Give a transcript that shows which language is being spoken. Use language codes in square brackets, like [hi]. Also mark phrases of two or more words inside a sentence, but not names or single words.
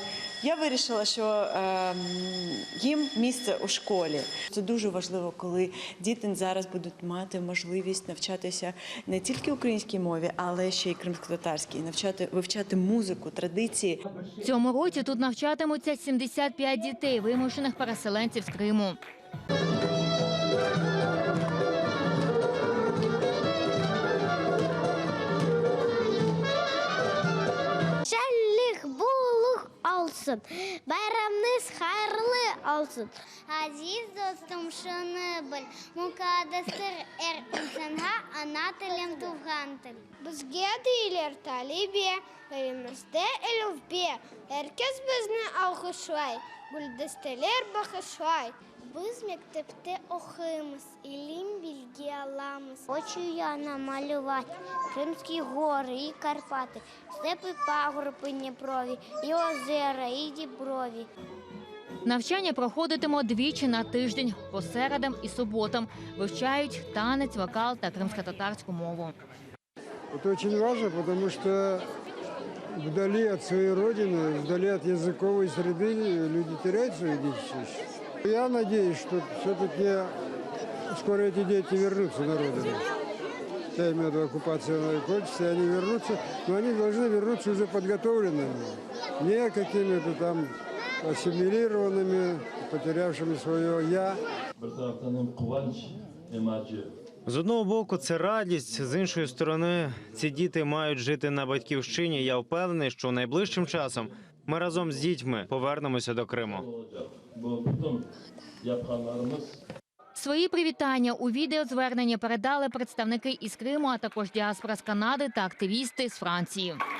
[uk] Я вирішила, що їм місце у школі. Це дуже важливо, коли діти зараз будуть мати можливість навчатися не тільки українській мові, але ще й кримськотатарській, вивчати музику, традиції. В цьому році тут навчатимуться 75 дітей, вимушених переселенців з Криму. [crh] Olsun. Bayramınız hayırlı olsun. Aziz dostum şunu bil. Mukaddestir insanha ana tilim tuğan til. Bizge değiller talibe, elimizde elifbe. Herkes bizni alkışlay. Güldesteler bakışlay. Biz mektepte okuyumuz, ilim bilgi alamız. [uk] Хочу я намалювати Кримські гори і Карпати, степи, пагорби Дніпрові, і озера, і Діброві. Навчання проходитиме двічі на тиждень, по середам і суботам. Вивчають танець, вокал та кримсько-татарську мову. [ru] Это очень важно, потому что вдали от своей родины, вдали от языковой среды люди теряют свою идентичность. Я надеюсь, что все-таки скоро эти дети вернутся на родину. Я имею в виду, оккупация кончится, и они вернутся, но они должны вернуться уже подготовленными, не какими-то там ассимилированными, потерявшими свое «я». [uk] З одного боку, це радість, з іншої сторони, ці діти мають жити на батьківщині. Я впевнений, що найближчим часом ми разом з дітьми повернемося до Криму. Свої привітання у відеозверненні передали представники із Криму, а також діаспора з Канади та активісти з Франції.